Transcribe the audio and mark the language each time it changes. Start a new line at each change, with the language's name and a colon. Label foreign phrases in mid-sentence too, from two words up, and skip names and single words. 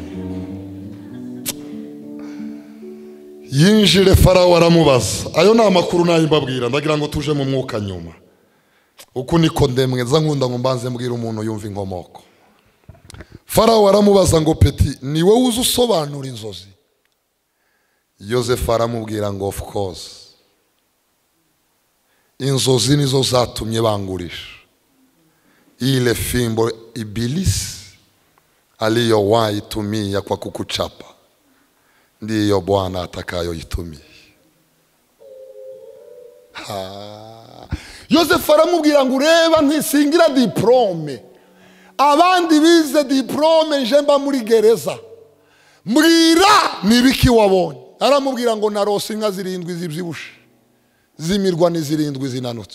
Kinyarwanda: Yinjire Farawo aramubaza. Ayo ni amakuru nayo mbabwira, ndagira ngo tuje mu mwuka nyuma. Uku niko ndemweza nkunda ngo mbanze mbwira umuntu yumva inkomoko. Farawo aramubaza ngo peti ni wowe uzi usobanura inzozi? Yosefu aramubwira ngo
English: of course,
Kinyarwanda: inzozi nizo zatumye bangurisha.
Swahili: Ile fimbo ibilisi aliyowahi tumia kwa kukuchapa ndiyo Bwana atakayoitumia.
Kinyarwanda: Yosefu aramubwira ngo ureba ntisingira diplome, abandi bize diplome nje mba muri gereza, mbwira nibiki wabonye. Aramubwira ngo narose inka 7 zibyibushe zimirwa ni7 zinanutse.